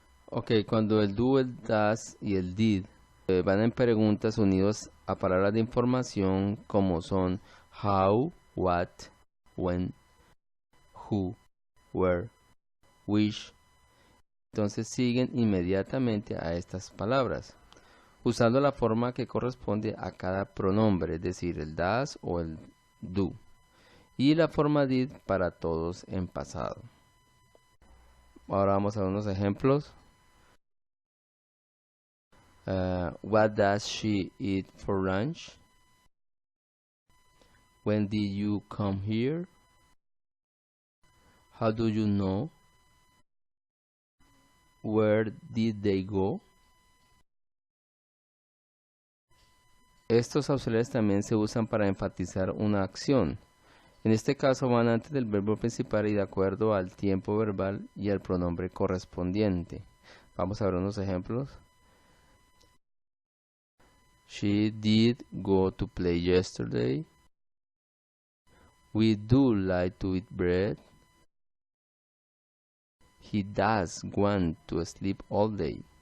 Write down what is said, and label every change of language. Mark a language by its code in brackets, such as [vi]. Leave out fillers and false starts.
[es] Ok, cuando el do, el das y el did van en preguntas unidos a palabras de información como son how, what, when, who, where, which, entonces siguen inmediatamente a estas palabras, usando la forma que corresponde a cada pronombre, es decir, el das o el do, y la forma did para todos en pasado. Ahora vamos a ver unos ejemplos. [en] What does she eat for lunch? When did you come here? How do you know? Where did they go? [es] Estos auxiliares también se usan para enfatizar una acción. En este caso van antes del verbo principal y de acuerdo al tiempo verbal y al pronombre correspondiente. Vamos a ver unos ejemplos. [en] She did go to play yesterday. We do like to eat bread. He does want to sleep all day.